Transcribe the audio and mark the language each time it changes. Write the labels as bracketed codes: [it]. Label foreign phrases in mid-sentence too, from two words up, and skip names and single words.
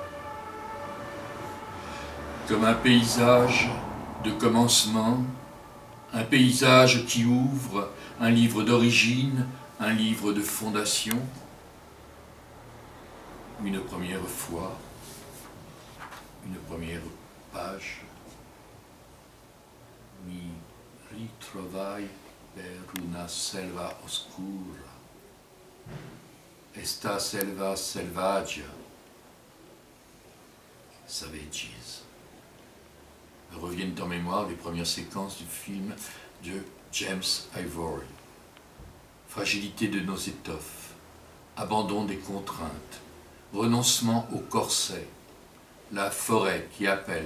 [fr] Comme un paysage de commencement, un paysage qui ouvre un livre d'origine, un livre de fondation, une première fois, une première page. [it] Mi ritrovai per una selva oscura. Esta selva selvaggia. [en] Savages. [fr] Me reviennent en mémoire les premières séquences du film de James Ivory. Fragilité de nos étoffes, abandon des contraintes, renoncement au corset, la forêt qui appelle.